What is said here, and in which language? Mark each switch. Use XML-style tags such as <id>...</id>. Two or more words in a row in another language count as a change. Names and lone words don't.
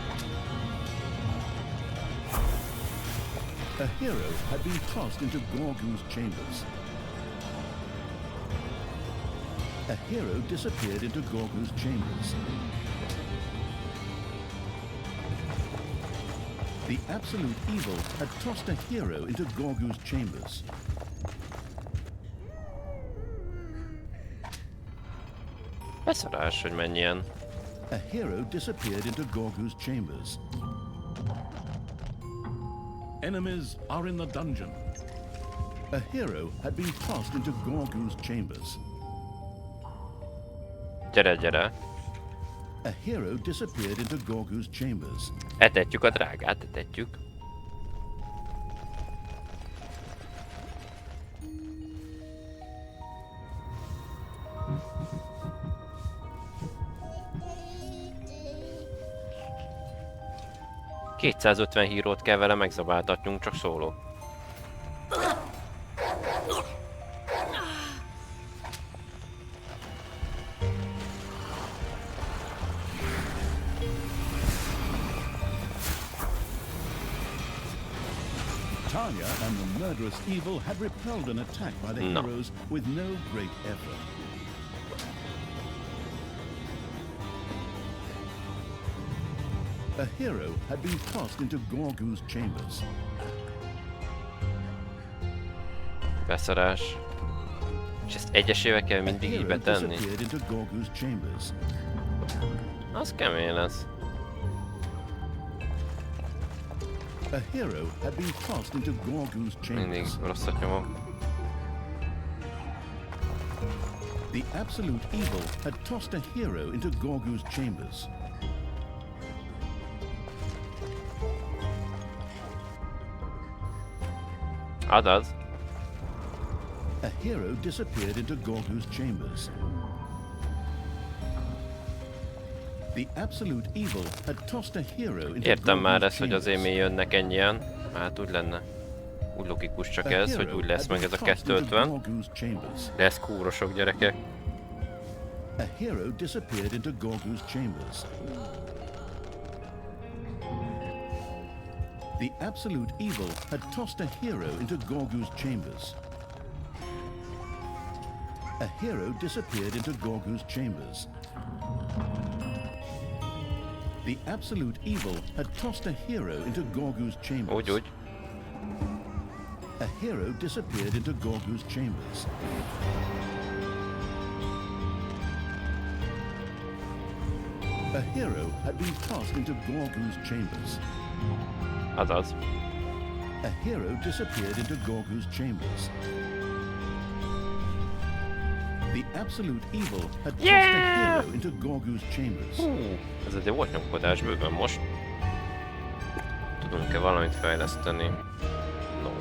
<en>A hero had been tossed into Gurgót's chambers. A hero disappeared into Gurgót's chambers. The absolute evil had tossed a hero into Gurgót's chambers.</en> <hu>Beszarás, hogy mennyien.</hu> <en>A hero disappeared into Gurgót's chambers. Enemies are in the dungeon. A hero had been tossed into Gurgót's chambers.</en> <hu>Gyere, gyere.</hu> <en>A hero disappeared into Gurgót's chambers.</en> <hu>Etetjük a drágát, etetjük. ...250 hírót kell vele megzabáltatnunk, csak szóló.</hu> <en>Tanya and the murderous evil had repelled an attack by the No. heroes with no great effort. A hero had been tossed into Gurgót's chambers.</en> <hu>Beszarás. És ezt egyesével kell</hu> <en>A</en> <hu>mindig így</hu> <en>hero</en> <hu>betenni.</hu> <en>disappeared into Gurgót's chambers.</en> <hu>Az kemény lesz.</hu> <en>A hero had been tossed into Gurgót's</en> <hu>Mindig</hu> <en>chambers.</en> <hu>rosszat nyomok.</hu> <en>The absolute evil had tossed a hero into Gurgót's chambers.</en> <hu>Azaz.</hu> <en>A hero disappeared into Gurgót's chambers. The absolute evil had tossed a hero into</en> <hu>Értem már</hu> <en>Gurgót's</en> <hu>ezt, hogy azért</hu> <en>chambers.</en> <hu>mi jönnek ennyien. Hát úgy lenne. Úgy logikus csak</hu> <en>A</en> <hu>ez, hogy</hu> <en>hero</en> <hu>úgy lesz</hu> <en>had</en> <hu>meg</hu> <en>been</en> <hu>ez a</hu> <en>tossed into</en> <hu>250.</hu> <en>Gurgót's chambers.</en> <hu>De ez kúrosok, gyerekek.</hu> <en>A hero disappeared into Gurgót's chambers. The absolute evil had tossed a hero into Gurgót's chambers. A hero disappeared into Gurgót's chambers. The absolute evil had tossed a hero into Gurgót's chambers.</en> <hu>Úgy, úgy.</hu> <en>A hero disappeared into Gurgót's chambers. A hero had been tossed into Gurgót's chambers.</en> <hu>Azaz.</hu> <en>A hero disappeared into Gurgót's chambers. The absolute evil had tossed a hero into Gurgót's chambers.</en> <hu>Ez azért volt nyomkodás bőven most. Tudunk-e valamit fejleszteni?</hu>